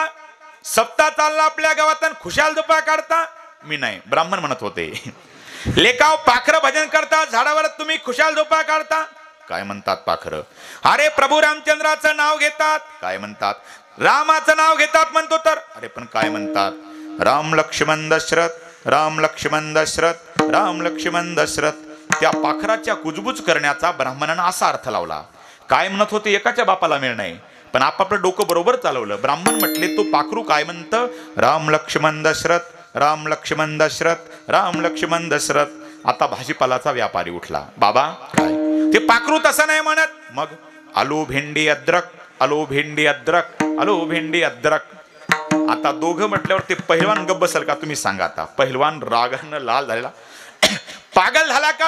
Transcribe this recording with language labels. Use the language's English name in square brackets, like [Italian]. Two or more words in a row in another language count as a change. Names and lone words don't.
[Marathi] सप्ताह चालला आपल्या गावात खुशाल झोपा काढता? मी नाही, ब्राह्मण म्हणत होते. लेकाव पाखरं भजन करता, झाडावर तुम्ही खुशाल झोपा काढता? काय म्हणतात पाखरं? अरे प्रभू रामचंद्राचं नाव घेतात. काय म्हणतात? रामाचं नाव घेतात म्हणतो तर. अरे पण काय म्हणतात? राम लक्ष्मण दशरथ, राम लक्ष्मण दशरथ, राम लक्ष्मण दशरथ. त्या पाखराच्या कुजबूज करण्याचा ब्राह्मणानं असा अर्थ लावला. काय म्हणत होते? एकाच्या बापाला मिळ नाही, पण आपापलं डोकं बरोबर चालवलं. ब्राह्मण म्हटले तो पाखरू काय म्हणतं? राम लक्ष्मण दशरथ, राम लक्ष्मण दशरथ, राम लक्ष्मण दशरथ. आता भाजीपालाचा व्यापारी उठला. बाबा काय ते पाखरू तसं नाही म्हणत. मग आलू भेंडी अद्रक, आलू भेंडी अद्रक, आलू भेंडी अद्रक. आता दोघं म्हटल्यावर ते पहिलवान गप्प बसल का? तुम्ही सांगा. आता पहिलवान रागानं लाल झालेला, पागल झाला का?